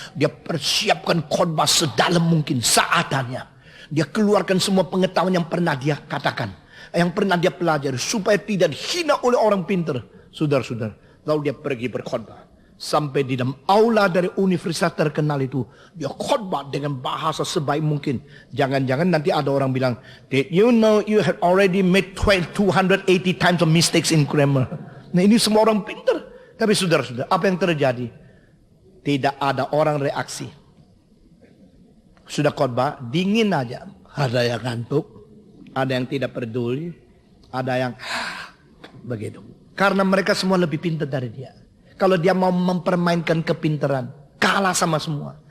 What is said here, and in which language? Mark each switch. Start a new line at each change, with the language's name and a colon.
Indonesian: Dia persiapkan khotbah sedalam mungkin seadanya. Dia keluarkan semua pengetahuan yang pernah dia katakan, yang pernah dia pelajari supaya tidak hina oleh orang pintar. Saudara-saudara, lalu dia pergi berkhotbah. Sampai di dalam aula dari universitas terkenal itu. Dia khotbah dengan bahasa sebaik mungkin. Jangan-jangan nanti ada orang bilang,
English: did you know you have already made 280 times of mistakes in grammar.
Indonesian: Nah ini semua orang pintar. Tapi saudara-saudara, apa yang terjadi? Tidak ada orang reaksi. Sudah khotbah, dingin aja. Ada yang ngantuk. Ada yang tidak peduli. Ada yang begitu. Karena mereka semua lebih pintar dari dia. Kalau dia mau mempermainkan kepintaran, kalah sama semua.